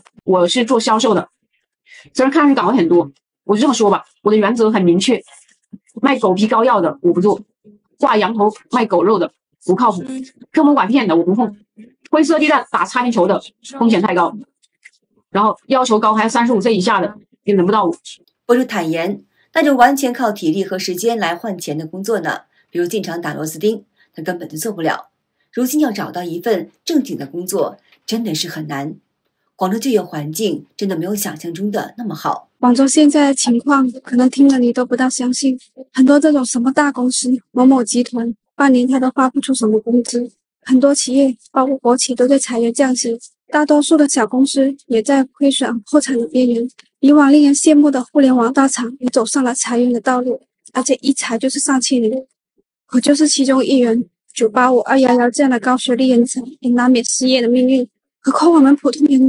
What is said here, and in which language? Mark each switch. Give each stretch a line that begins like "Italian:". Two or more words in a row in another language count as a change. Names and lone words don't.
Chinese: 我是做銷售的，雖然看上去崗位很多，我就這麼說吧，我的原則很明確，賣狗皮膏藥的我不做，掛羊頭賣狗肉的不靠譜，坑蒙拐騙的我不碰，灰色地帶打擦邊球的風險太高，然後要求高，還有35歲以下的也輪不到我。博主坦言，那種完全靠體力和時間來換錢的工作呢，比如进廠打螺絲釘，他根本就做不了。如今要找到一份正经的工作，真的是很难。廣州就業環境真的沒有想象中的那麼好。廣州現在的情況，可能聽了你都不大相信。很多這種什麼大公司、某某集團，半年他都發不出什麼工資。很多企業，包括國企，都在裁員降薪。大多數的小公司也在虧損破產的邊緣。以往令人羨慕的互聯網大廠也走上了裁員的道路，而且一裁就是上千人。我就是其中一員。985、211這樣的高學歷人才也難免失業的命運，何況我們普通人呢？